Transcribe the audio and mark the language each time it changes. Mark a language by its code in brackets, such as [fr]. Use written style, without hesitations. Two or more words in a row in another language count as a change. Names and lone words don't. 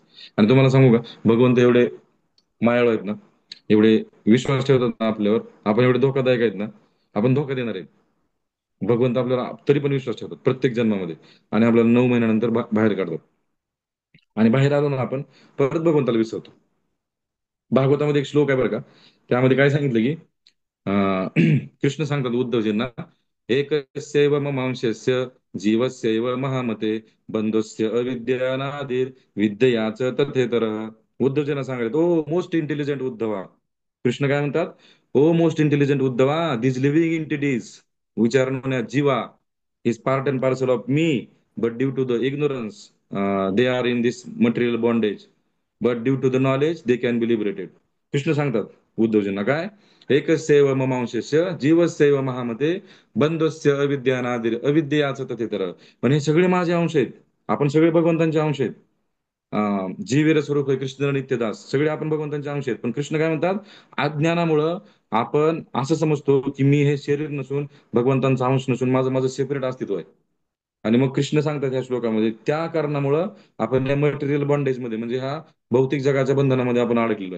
[mr] आणि तुम्हाला सांगू का, भगवंत एवढे मायाळू आहेत ना, एवढे विश्वास ठेवतात ना आपल्यावर, आपण एवढे धोकादायक आहेत ना, आपण धोका देणार आहे. भगवंत आपल्याला तरी पण विश्वास ठेवतात प्रत्येक जन्मामध्ये, आणि आपल्याला 9 महिन्यानंतर बाहेर काढतात. आणि बाहेर आलो ना आपण, परत भगवंताला विसरतो. भागवतामध्ये एक श्लोक आहे बरं का, त्यामध्ये काय सांगितलं की अं, कृष्ण सांगतात उद्धवजींना, [sa] एकस्यैव ममांशस्य जीवस्यैव महामते बंधुस्य अविद्यानादिर विद्ययाच तथेतरः. [mr] उद्धवजींना सांगायचं, [en] O most intelligent [mr] उद्धवा. कृष्ण काय म्हणतात? [en] O most intelligent [mr] उद्धवा, [en] this living entities which are known as jiva is part and parcel of me, but due to the ignorance they are in this material bondage, but due to the knowledge they can be liberated. [mr] कृष्ण सांगतात उद्धवजींना काय, [sa] एकस्यैव ममांशस्य जीवस्यैव महामते बंधुस्य अविद्यानादिर अविद्ययाचं तथेतर. [mr] पण हे सगळे माझे अंश आहेत, आपण सगळे भगवंतांचे अंश आहेत. [bn] জীবের স্বরূপ [mr] आहे कृष्ण नित्यदास, सगळे आपण भगवंतांचे अंश आहेत. पण कृष्ण काय म्हणतात, अज्ञानामुळं आपण असं समजतो की मी हे शरीर नसून, भगवंतांचा अंश नसून, माझं माझं सेपरेट अस्तित्व आहे. आणि मग कृष्ण सांगतात ह्या श्लोकामध्ये, त्या कारणामुळं आपण या [en] material bondage [mr] मध्ये, म्हणजे ह्या भौतिक जगाच्या बंधनामध्ये आपण अडकलेलो आहे.